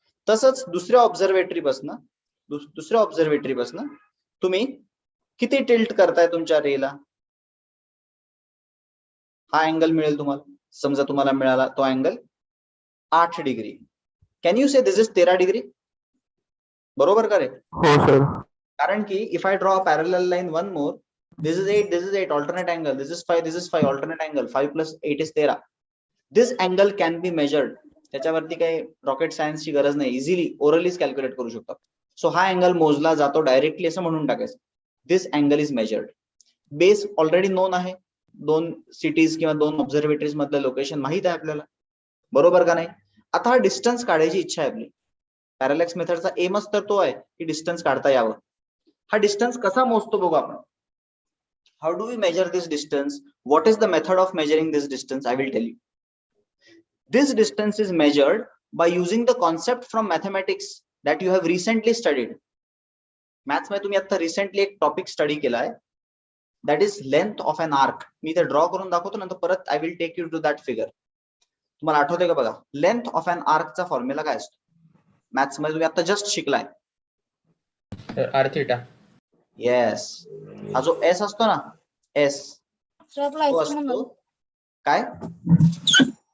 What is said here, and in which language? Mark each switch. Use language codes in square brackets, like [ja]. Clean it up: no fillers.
[mr] तसंच दुसऱ्या ऑब्झर्वेटरी पासून तुम्ही किती टिल्ट करताय तुमच्या रेला? हा अँगल मिळेल तुम्हाला. समजा तुम्हाला मिळाला तो angle 8 degree. [en] Can you say this is 13 degree? [mr] बरोबर का रे? हो सर. कारण की [en] If I draw parallel line one more, this is 8 alternate angle, this is 5 alternate angle, 5 plus 8 is 13. This angle can be measured. [mr] त्याच्यावरती काही rocket सायन्सची गरज नाही, इझिली ओरलीच कॅल्क्युलेट करू शकतो. सो हा अँगल मोजला जातो डायरेक्टली असं म्हणून टाकायचं. [en] This angle is measured. [mr] Base already non आहे, 2 सिटीज किंवा 2 ऑब्झर्वेटरीज मधलं लोकेशन माहित आहे आपल्याला, बरोबर का नाही? आता हा डिस्टन्स काढायची इच्छा आहे आपली. पॅरालॅक्स मेथडचा एमच तर तो आहे की डिस्टन्स काढता यावं. हा डिस्टन्स कसा मोजतो बघू आपण. [en] How do we measure this distance? What is the method of measuring this distance? I will tell you. This distance is measured by using the concept from mathematics that you have recently studied. [mr] Maths मध्ये तुम्ही आता recently एक topic study केला आहे, [en] that is length of an arc. [mr] मी इथे draw करून दाखवतो, नंतर परत [en] I will take you to that figure. [mr] तुम्हाला आठवतंय का बघा, लेंथ ऑफ एन आर्क चा फॉर्म्युला काय असतो? मॅथ्स मध्ये तुम्ही आता जस्ट शिकलाय. [en] R theta. Yes. [mr] हा जो एस असतो ना, एस तो असतो काय?